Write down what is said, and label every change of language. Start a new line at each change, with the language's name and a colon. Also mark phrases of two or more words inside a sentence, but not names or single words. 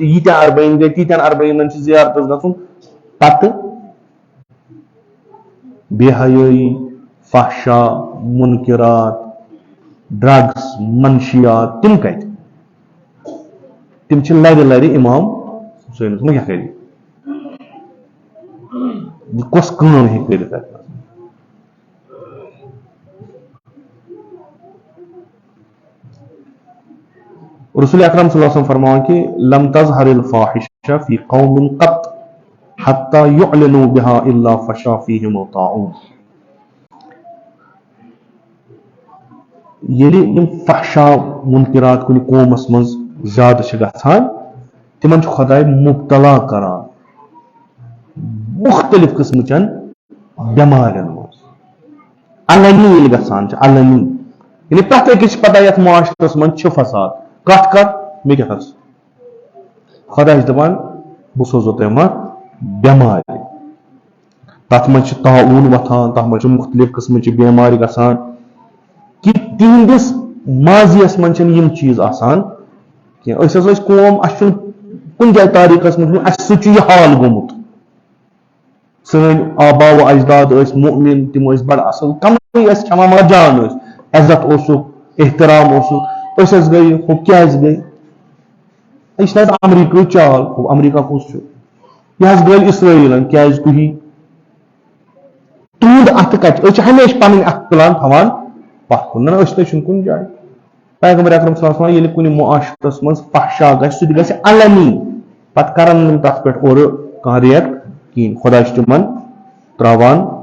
Kashmiri: ییٖتیٛاہ اربعین گٔے تیٖتیٛاہ اربعینن چھِ زیارتس گژھُن. پتہٕ بے حیٲیی فحشا مُنکِرات ڈرگس منشیات تِم کتہِ. تِم چھِ لرِ لرِ امام حُسینس. وۄنۍ کیٛاہ کرِ کۄس کٲم ہیٚکہِ کٔرِتھ اتھ.
Arabic: رسول اکرم صلی اللہ علیہ وسلم
Kashmiri: فرماؤں کہ
Arabic: لم تظہر الفاحشہ فی قوم قط حتی یعلنوا بها الا فشا فیہم الطاعون.
Kashmiri: ییٚلہِ یِم فحشا منکرات کُنہِ قومس منٛز زیادٕ چھِ گژھان تِمن چھُ خۄداے مُبتلا کران مُختلف قٕسمٕچٮ۪ن بٮ۪مارٮ۪ن منٛز علنی ییٚلہِ گژھان چھِ علنی یعنی پرٛٮ۪تھ أکِس چھِ پتہ یتھ معاشرس منٛز چھِ فساد کتھ کر مےٚ کیٛاہ حظ خۄداے چھُ دپان بہٕ سوزو تۄہہِ ما بٮ۪مارِ تتھ منٛز چھِ تعاوُن وۄتھان تتھ منٛز چھِ مُختلف قٕسمٕچہِ بٮ۪مارِ گژھان کہِ تِہنٛدِس ماضیس منٛز چھنہٕ یِم چیٖز آسان کینٛہہ أسۍ حظ ٲسۍ قوم اسہِ چھُنہٕ کُنہِ جایہِ تٲریٖخس منٛز اسہِ سۭتۍ چھُ یہِ حال گوٚمُت سٲنۍ آبا و اجداد ٲسۍ مؤمن تِم ٲسۍ بڑٕ اصل کمٕے ٲسۍ کھٮ۪وان مگر جان ٲسۍ عزت اوسُکھ احترام اوسُکھ أسۍ حظ گٔے ہُہ کیازِ گٔے یہِ چھِ نہٕ امریٖکہٕچ چال ہُہ امریکہ کُس چھُ یہِ حظ گٔے اسرٲیلن کیازِ تُہی تُہُنٛد اتھٕ کتہِ أسۍ چھِ ہمیشہِ پنٕنۍ اتھٕ تُلان تھاوان پتھ کُن نہ أسۍ نہ چھِنہٕ کُنہِ جایہِ پیغمبر اکرم
Arabic: صلی اللہ علیہ وسلم
Kashmiri: ییٚلہِ کُنہِ معاشرس منٛز فحشا گژھِ سُہ تہِ گژھِ علنی پتہٕ کرن نہٕ تتھ پٮ۪ٹھ اورٕ کانٛہہ ریٹ کِہیٖنۍ خۄدا چھُ تِمن تراوان